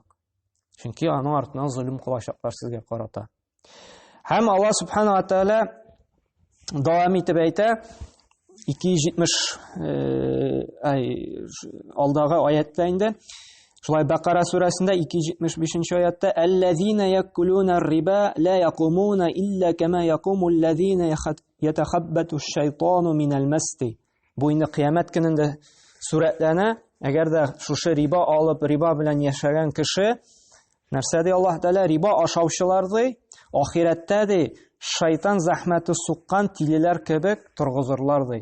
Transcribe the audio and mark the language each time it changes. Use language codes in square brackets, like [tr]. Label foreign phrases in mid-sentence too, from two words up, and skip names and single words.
[tt] Чөнки аның артыннан zulm кылачаклар сезгә карата. Һәм Аллаһ [ar] سبحانه وتعالى [tt] дәвам итеп әйтә, 270 алдагы аятта инде, шулай Бакара сүрәсендә 275 аятта: [ar] "الذين يأكلون الربا لا يقومون إلا كما يقوم الذي يتخبطه الشيطان من المس." [tt] Бу инде кыямәт көнендә сүрәтләнә. Әгәр дә шушы риба алып, риба белән яшәгән кеше, нәрсә ди Аллаһ Тәгалә, риба ашаучылар ди, ахирәттә ди шайтан зәхмәте суккан тилеләр кебек торгызырлар ди.